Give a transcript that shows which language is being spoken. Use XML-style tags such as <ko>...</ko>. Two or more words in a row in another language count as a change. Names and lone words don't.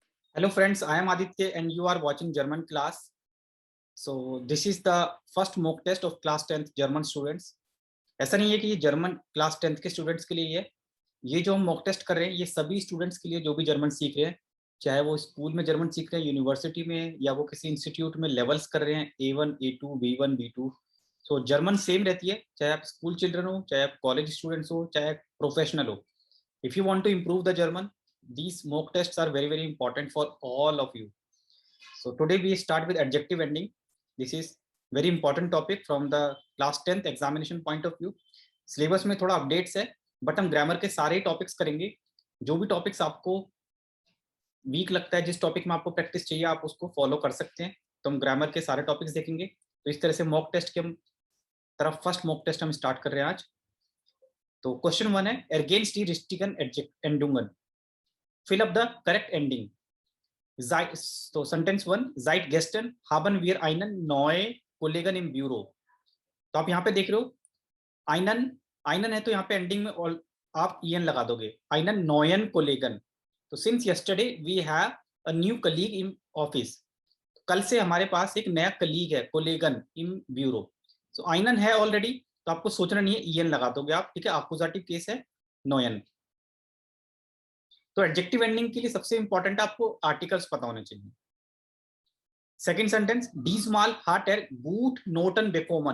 <en>Hello friends, I am Aditya and you are watching German class. So this is the first mock test of class 10th German students.</en> <hi>ऐसा नहीं है कि ये</hi> <en>German class</en> <hi>10th के स्टूडेंट्स के लिए ये जो हम</hi> <en>mock test</en> <hi>कर रहे हैं ये सभी स्टूडेंट्स के लिए जो भी जर्मन सीख रहे हैं, चाहे वो स्कूल में जर्मन सीख रहे हैं, यूनिवर्सिटी में या वो किसी इंस्टीट्यूट में लेवल्स कर रहे हैं A1, A2, B1, B2।</hi> <en>so German same</en> <hi>रहती है, चाहे आप</hi> <en>school children</en> <hi>हो, चाहे आप</hi> <en>college students</en> <hi>हो, चाहे प्रोफेशनल हो।</hi> <en>If you want to improve the German, these mock tests are very, very important for all of you. So today we start with adjective ending. This is very important topic from the class 10th examination point of view.</en> <hi>सिलेबस में थोड़ा अपडेट्स है, बट हम ग्रामर के सारे टॉपिक्स करेंगे। जो भी टॉपिक्स आपको वीक लगता है, जिस टॉपिक में आपको प्रैक्टिस चाहिए, आप उसको फॉलो कर सकते हैं। तो हम ग्रामर के सारे टॉपिक्स देखेंगे। तो इस तरह से</hi> <en>mock test</en> <hi>के तरफ</hi> <en>first mock test</en> <hi>हम स्टार्ट कर रहे हैं आज। तो क्वेश्चन 1 है,</hi> <de>ergänzt die richtigen Endungen,</de> <en>fill up the correct ending.</en> <hi>तो सेंटेंस 1,</hi> <de>seit gestern haben wir einen neuen Kollegen im Büro।</de> <hi>तो आप यहाँ पे देख रहे हो</hi> <de>einen, einen</de> <hi>है तो यहाँ पे एंडिंग में आप en लगा दोगे,</hi> <de>einen neuen Kollegen।</de> <en>तो since yesterday we have a new colleague in office,</en> <hi>कल से हमारे पास एक नया कलीग है,</hi> <de>Kollegen im Büro.</de> <hi>सो einen है ऑलरेडी, तो आपको सोचना नहीं है, en लगा दोगे आप, ठीक है।</hi> <en>accusative case</en> <hi>है neuen। तो</hi> <en>adjective ending</en> <hi>के लिए सबसे इंपॉर्टेंट आपको आर्टिकल्स पता होने चाहिए।</hi> <en>second sentence,</en> <de>diesmal hat er gut Noten bekommen.</de>